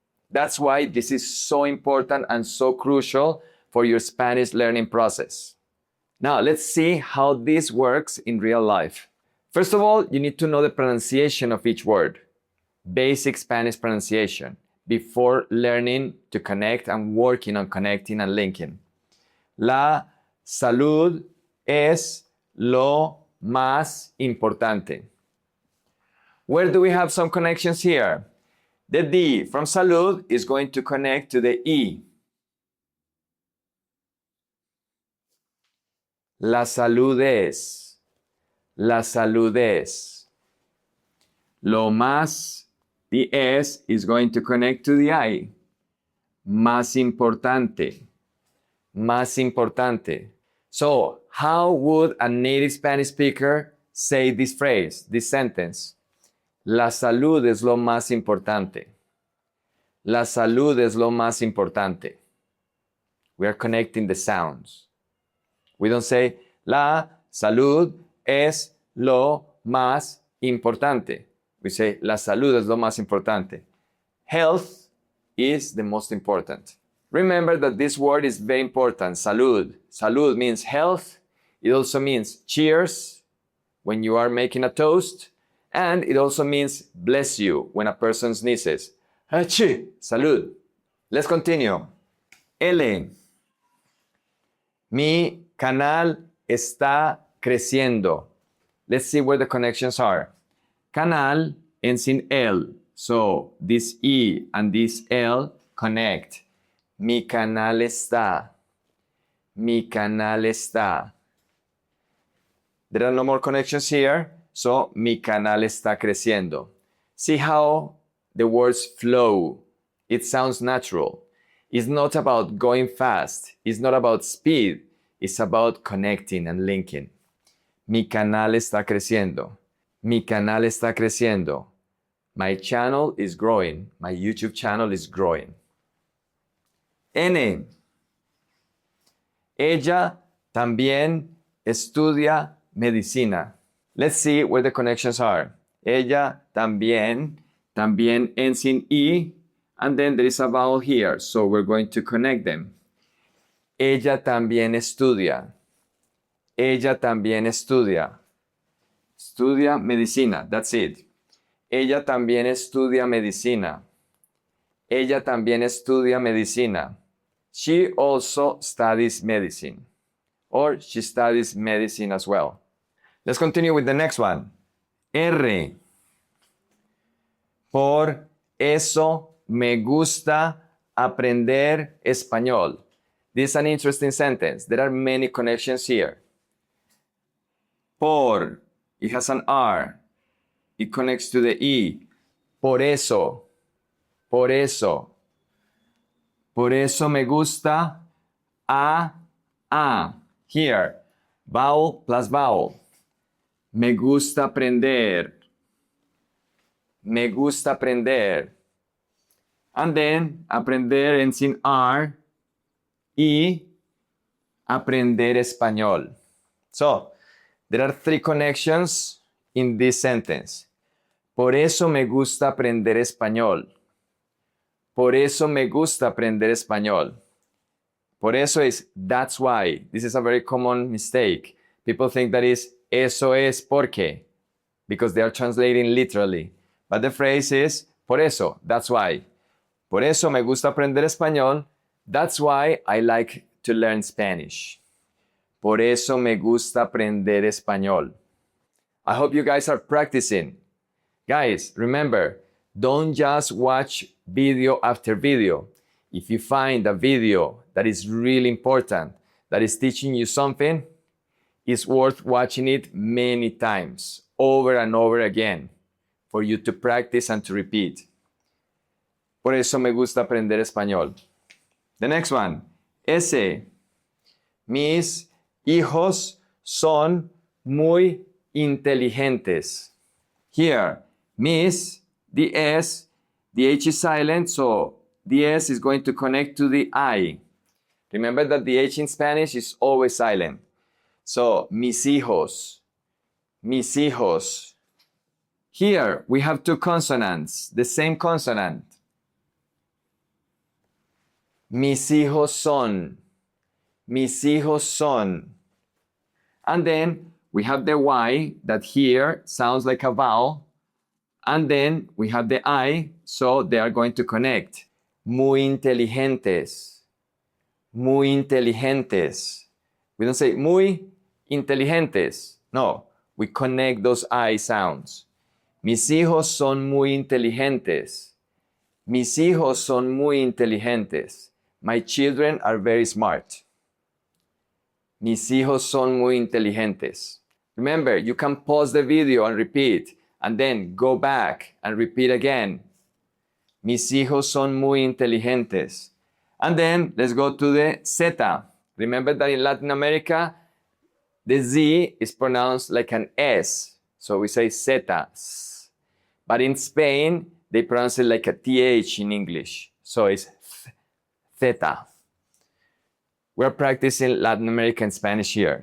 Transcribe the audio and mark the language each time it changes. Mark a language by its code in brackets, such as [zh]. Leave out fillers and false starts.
[en] That's why this is so important and so crucial for your Spanish learning process. Now, let's see how this works in real life. First of all, you need to know the pronunciation of each word, basic Spanish pronunciation, before learning to connect and working on connecting and linking. [es] La salud es lo más importante. [en] Where do we have some connections here? The D from salud is going to connect to the E. [es] La salud es. La salud es. Lo más, [en] the S is going to connect to the I. [es] Más importante. Más importante. [en] So, how would a native Spanish speaker say this phrase, this sentence? [es] La salud es lo más importante. La salud es lo más importante. We are connecting the sounds. [en] We don't say, [es] la salud es lo más importante. [en] We say, [es] la salud es lo más importante. [en] Health is the most important. Remember that this word is very important, salud. Salud means health. It also means cheers when you are making a toast. And it also means bless you when a person sneezes. Achí, salud. Let's continue. L. [es] Mi canal está creciendo. [en] Let's see where the connections are. Canal ends in L. So this E and this L connect. [es] Mi canal está. Mi canal está. [en] There are no more connections here. [es] So mi canal está creciendo. [en] See how the words flow. It sounds natural. It's not about going fast. It's not about speed. It's about connecting and linking. [es] Mi canal está creciendo. Mi canal está creciendo. [en] My channel is growing. My YouTube channel is growing. N. [es] Ella también estudia medicina. [en] Let's see where the connections are. Ella también ends in E, and then there is a vowel here, so we're going to connect them. [es] Ella también estudia. Ella también estudia. Estudia medicina, [en] that's it. [es] Ella también estudia medicina. Ella también estudia medicina. [en] She also studies medicine. Or she studies medicine as well. Let's continue with the next one. R. [es] Por eso me gusta aprender español. [en] This is an interesting sentence. There are many connections here. Por, it has an R. It connects to the E. [es] Por eso, por eso. Por eso me gusta a. [en] Here, vowel plus vowel. [es] Me gusta aprender. Me gusta aprender. [en] And then, aprender ends in R. [es] Y aprender español. [en] So, there are three connections in this sentence. [es] Por eso me gusta aprender español. Por eso me gusta aprender español. Por eso [en] is that's why. This is a very common mistake. People think that is [es] eso es porque, [en] because they are translating literally. But the phrase is [es] por eso, [en] that's why. [es] Por eso me gusta aprender español. [en] That's why I like to learn Spanish. [es] Por eso me gusta aprender español. [en] I hope you guys are practicing. Guys, remember, don't just watch video after video. If you find a video that is really important, that is teaching you something, it's worth watching it many times, over and over again, for you to practice and to repeat. [es] Por eso me gusta aprender español. [en] The next one, [es] ese. Mis hijos son muy inteligentes. [en] Here, mis, the S, the H is silent, so the S is going to connect to the I. Remember that the H in Spanish is always silent. So, [es] mis hijos, mis hijos. [en] Here, we have two consonants, the same consonant. [es] Mis hijos son, mis hijos son. [en] And then we have the Y that here sounds like a vowel. And then we have the I, so they are going to connect. [es] Muy inteligentes, muy inteligentes. [en] We don't say [es] muy inteligentes. [en] No, we connect those I sounds. [es] Mis hijos son muy inteligentes. Mis hijos son muy inteligentes. [en] My children are very smart. [es] Mis hijos son muy inteligentes. [en] Remember, you can pause the video and repeat, and then go back and repeat again. [es] Mis hijos son muy inteligentes. [en] And then let's go to the Z. Remember that in Latin America, the Z is pronounced like an S. So we say Z. But in Spain, they pronounce it like a TH in English. So it's Theta. We're practicing Latin American Spanish here.